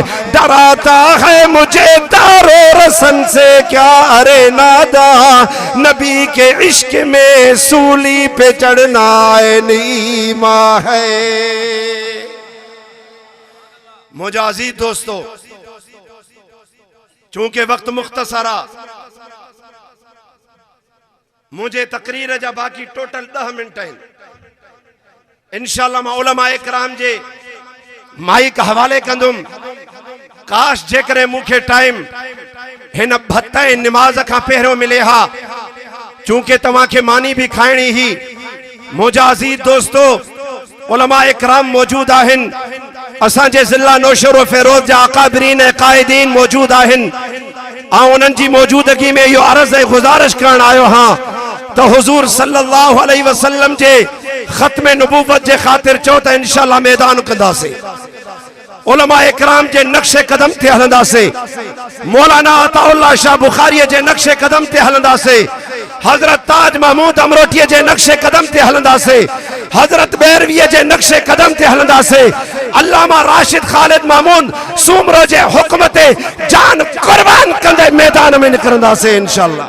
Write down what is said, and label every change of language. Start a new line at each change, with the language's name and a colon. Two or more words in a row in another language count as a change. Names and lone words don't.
Urdu: ڈراتا ہے مجھے دارو رسن سے کیا ارے ناداں، نبی کے عشق میں سولی پہ چڑھنا عین ایمان ہے.
Sindhi: मुजाजी दोस्तों, चूंकि वक्त मुख्तसरा मुझे तकरीर जा बाकी टोटल 10 मिनट आहिनि। इंशाअल्लाह मां उलमा इकराम जे माइक हवाले कंदुमि। काश जेकरे मूंखे टाइम हिन भत्ते निमाज खां पहिरियों मिले हा, चूंकि तव्हां खे मानी भी खाइणी ही। मुजाजी दोस्तों, उलमा इकराम मौजूद आहिनि। असांजे ज़िला नौशर व फेरोज जा अकाबरीन कायदीन मौजूद आहिनि। ऐं उन्हनि जी मौजूदगी में इहो अर्ज़ ऐं गुज़ारिश करण आयो हाँ तो हुजूर
Arabic: صلى الله عليه وسلم
Sindhi: जे खत्म नबूवत जे खातिर चो तो इंशाअल्लाह मैदान कंदासीं, उलमा इकराम जे नक्शे कदम ते हलंदासीं, मौलाना अताउल्लाह शाह बुखारी जे नक्शे कदम ते हलंदासीं, हजरत ताज महमूद अमरोटी जे नक्शे कदम ते हलंदासीं, हजरत बैरवी जे नक्शे कदम ते हलंदासीं, अल्लामा राशिद खालिद मामून सूमरो जे हुक्म ते जान कुर्बान कंदे मैदान में निकरंदासीं इंशाअल्लाह।